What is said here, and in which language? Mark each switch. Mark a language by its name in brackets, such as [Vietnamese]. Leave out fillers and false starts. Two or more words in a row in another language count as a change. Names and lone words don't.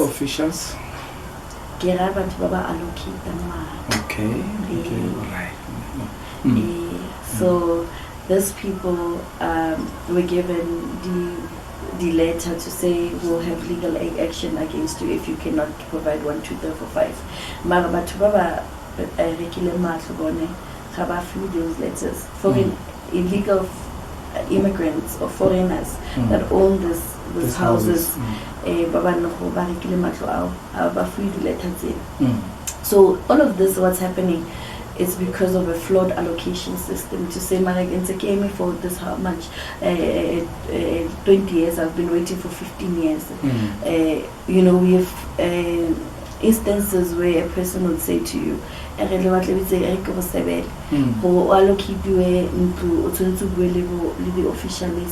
[English] Officials? Okay, alright. So these people were given the letter to say we'll have legal action against you if you cannot provide 1, 2, 3, 4, 5. [Tswana] Mara batho ba ba rekile matlo bone ga ba fiwe [English] those letters. Foreign illegal immigrants or foreigners that own these houses, [Tswana] ba no go ba rekile matlo ao ba fiwe [English] the letters. So all of this, what's happening, is because of a flawed allocation system. To say, came for this how much? 20 years. I've been waiting for 15 years. We have instances where a person would say to you, the official